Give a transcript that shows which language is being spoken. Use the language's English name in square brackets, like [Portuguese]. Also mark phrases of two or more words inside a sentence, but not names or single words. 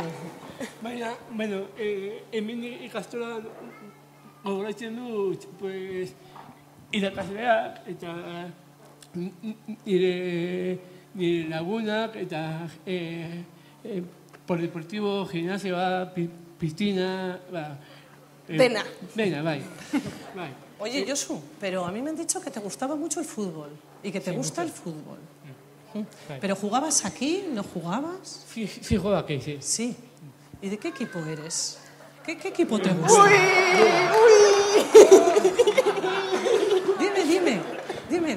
[Basque] Baina, bueno, hemen ikastola gogoratzen dut, pues, irakasleak eta nire lagunak eta polideportibo, gimnasioa, piscina, Dena, bai. [Spanish] Oye, Josu, pero a mí me han dicho que te gustaba mucho el fútbol y que te gusta el fútbol. ¿Pero jugabas aquí? ¿No jugabas? Sí, juego aquí, sí. Sí. ¿Y de qué equipo eres? ¿Qué equipo te gusta? Dime.